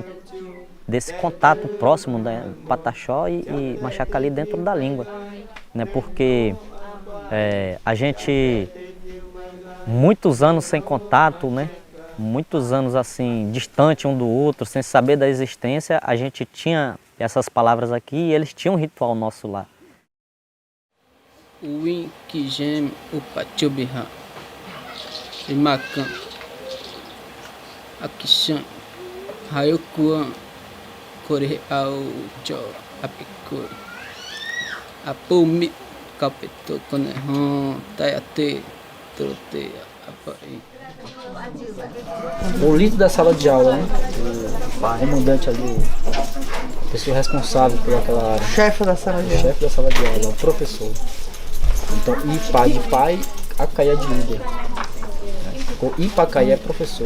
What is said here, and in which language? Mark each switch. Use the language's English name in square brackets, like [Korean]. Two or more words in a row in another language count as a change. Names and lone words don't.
[Portuguese] Desse contato próximo, né? Pataxó e Machacali dentro da língua, né? Porque a gente, muitos anos sem contato, né? Muitos anos assim, distante um do outro, sem saber da existência, a gente tinha essas palavras aqui e eles tinham um ritual nosso lá. [Pataxó Hã-Ha-Hãe] Uin Kijem Upachubiha Imakan Akishan Hayukuan Kore Ao Jo Apikuri Apumi Kapeto Konehon Tayate Trote Apai. [Portuguese] O líder da sala de aula, né? O comandante ali, a pessoa responsável por aquela área. Chefe da sala de aula. Chefe da sala de aula, o professor. Então, Ipa de pai, Acaia de líder. O Ipacaia é professor.